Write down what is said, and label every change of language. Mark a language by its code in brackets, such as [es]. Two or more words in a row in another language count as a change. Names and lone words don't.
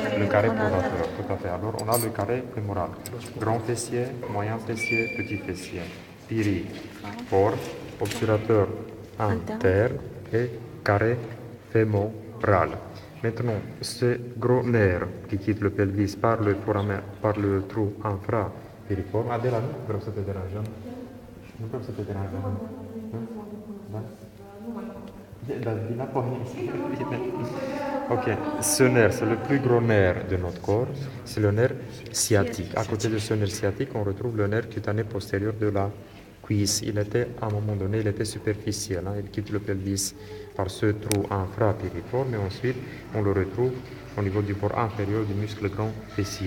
[fr] Le carré pronateur, tout à fait. Alors, on a le carré fémoral. Grand fessier, moyen fessier, petit fessier. Piriforme, obturateur interne et carré fémoral. Maintenant, ce gros nerf qui quitte le pelvis par le trou infrapiriforme. [ro] Adela, nu vreau să te deranjăm. Nu vreau să te deranjăm. Da? Da, vin apoi. [fr] Ok, ce nerf, c'est le plus gros nerf de notre corps, c'est le nerf sciatique. À côté de ce nerf sciatique, on retrouve le nerf cutané postérieur de la cuisse. Il était, à un moment donné, il était superficiel. Il quitte le pelvis par ce trou infrapiriforme et ensuite, on le retrouve au niveau du bord inférieur du muscle grand fessier.